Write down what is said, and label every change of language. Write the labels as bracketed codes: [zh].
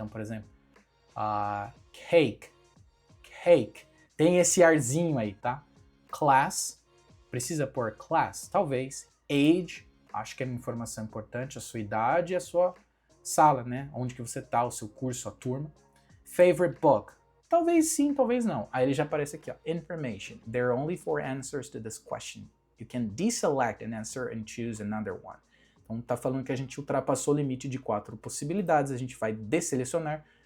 [pt] Então, por exemplo, cake, cake, tem esse arzinho aí, tá? Class, precisa pôr class? Talvez. Age, acho que é uma informação importante, a sua idade e a sua sala, né? Onde que você tá, o seu curso, a turma. Favorite book, talvez sim, talvez não. Aí ele já aparece aqui, ó. [en] Information, there are only 4 answers to this question. You can deselect an answer and choose another one. [pt] Então tá falando que a gente ultrapassou o limite de 4 possibilidades, a gente vai desselecionar.